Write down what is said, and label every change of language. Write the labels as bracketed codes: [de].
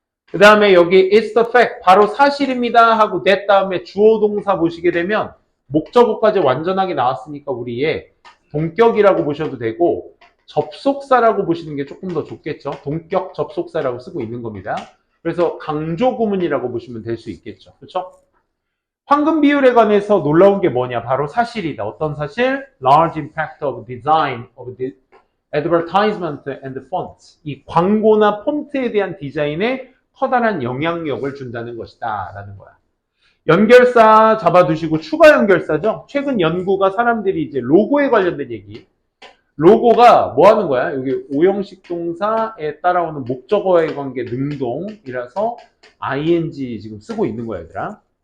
[ko] 그 다음에 여기 [en] it's the fact [ko] 바로 사실입니다 하고 that 다음에 주어 동사 보시게 되면 목적어까지 완전하게 나왔으니까 우리 얘 동격이라고 보셔도 되고 접속사라고 보시는 게 조금 더 좋겠죠. 동격 접속사라고 쓰고 있는 겁니다. 그래서 강조 구문이라고 보시면 될 수 있겠죠. 그렇죠? 황금 비율에 관해서 놀라운 게 뭐냐? 바로 사실이다. 어떤 사실? [en] Large impact of design of the advertisement and fonts. [ko] 이 광고나 폰트에 대한 디자인에 커다란 영향력을 준다는 것이다. 라는 거야. 연결사 잡아두시고 추가 연결사죠. 최근 연구가 사람들이 이제 로고에 관련된 얘기. 로고가 뭐 하는 거야? 여기 오형식 동사에 따라오는 목적어와의 관계 능동이라서 ing 지금 쓰고 있는 거야, 얘들아.